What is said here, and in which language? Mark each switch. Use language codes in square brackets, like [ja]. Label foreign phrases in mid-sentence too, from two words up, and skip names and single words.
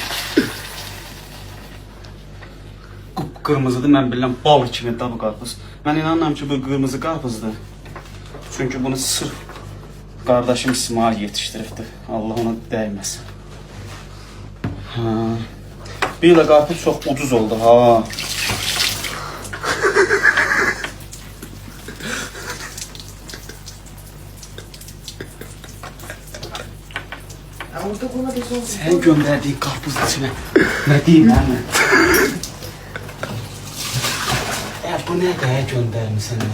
[az] Qırmızıdır, mən bilirəm bal kimi də bu qarpız. Mən inanıram ki, bu qırmızı qarpızdır. Çünki bunu sırf kardeşim İsmail yetiştiribdi. Allah ona dəyməsin. Bir ilə qarpız çox ucuz oldu ha. [tr] Sen gönderdiğin karpuz içine ne diyeyim lan ben? Bu ne kadar göndermişsin ya?